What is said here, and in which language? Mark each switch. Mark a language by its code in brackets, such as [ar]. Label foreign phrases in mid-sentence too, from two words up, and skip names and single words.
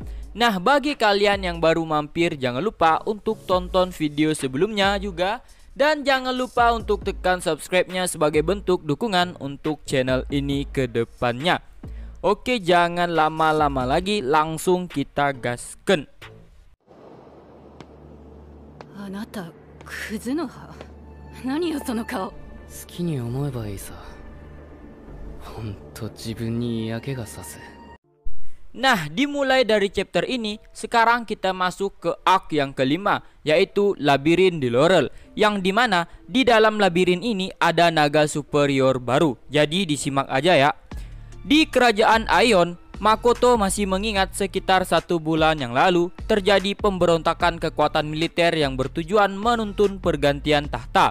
[id] Nah, bagi kalian yang baru mampir, jangan lupa untuk tonton video sebelumnya juga. Dan jangan lupa untuk tekan subscribe-nya sebagai bentuk dukungan untuk channel ini ke depannya. Oke, jangan lama-lama lagi, langsung kita gasken. [ja] Anata, Kuzunoha. 何よその顔? 好きに思えばいいさ。ほんと自分に嫌気がさす。 [id] Nah, dimulai dari chapter ini, sekarang kita masuk ke arc yang kelima, yaitu Labirin di Laurel, yang dimana di dalam labirin ini ada naga superior baru. Jadi disimak aja ya. Di kerajaan Aion, Makoto masih mengingat sekitar 1 bulan yang lalu terjadi pemberontakan kekuatan militer yang bertujuan menuntun pergantian tahta.